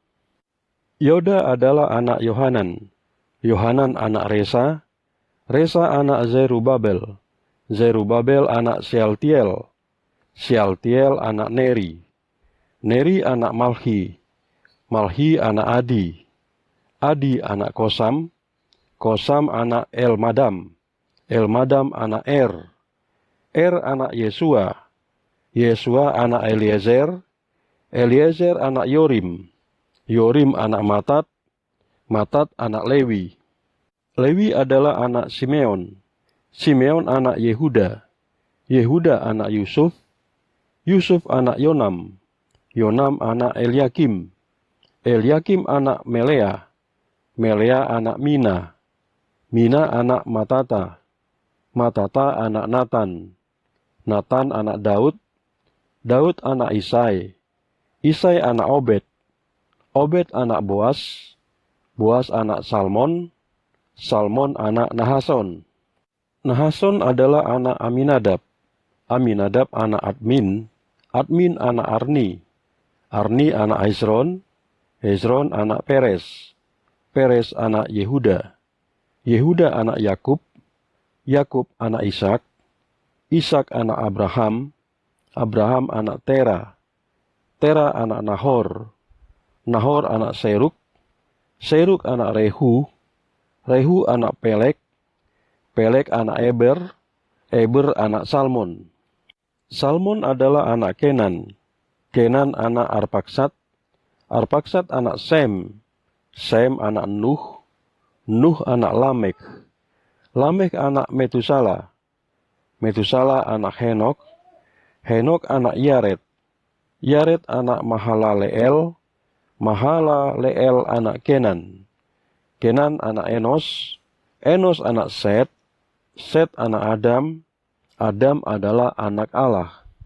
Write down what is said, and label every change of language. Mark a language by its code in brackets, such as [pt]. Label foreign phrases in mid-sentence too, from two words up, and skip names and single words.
[id] Yoda adalah anak Yohanan, Yohanan anak Resa, Resa anak Zerubabel, Zerubabel anak Sealtiel, Sealtiel anak Neri, Neri anak Malhi, Malhi anak Adi, Adi anak Kosam, Kosam anak Elmadam, Elmadam anak Er anak Yesua, Yesua anak Eliezer, Eliezer anak Yorim, Yorim anak Matat, Matat anak Lewi. Lewi adalah anak Simeon, Simeon anak Yehuda, Yehuda anak Yusuf, Yusuf anak Yonam, Yonam anak Eliakim, Eliakim anak Melea, Melea anak Mina, Mina anak Matata, Matata anak Natan, Natan anak Daud, Daud anak Isai, Isai anak Obed, Obed anak Boas, Boas anak Salmon, Salmon anak Nahason. Nahason adalah anak Aminadab, Aminadab anak Admin, Admin anak Arni, Arni anak Hezron, Hezron anak Peres, Peres anak Yehuda, Yehuda anak Yakub, Yakub anak Ishak, Ishak anak Abraham, Abraham anak Tera, Tera anak Nahor, Nahor anak Seruk, Seruk anak Rehu, Rehu anak Pelek, Pelek anak Eber, Eber anak Salmon. Salmon adalah anak Kenan, Kenan anak Arpaksad, Arpaksad anak Sem, Sem anak Nuh, Nuh anak Lamek, Lamek anak Metusala, Metusala anak Henok, Henok anak Yared, Yared anak Mahalaleel, Mahalaleel anak Kenan, Kenan anak Enos, Enos anak Set, Set anak Adam, Adam adalah anak Allah.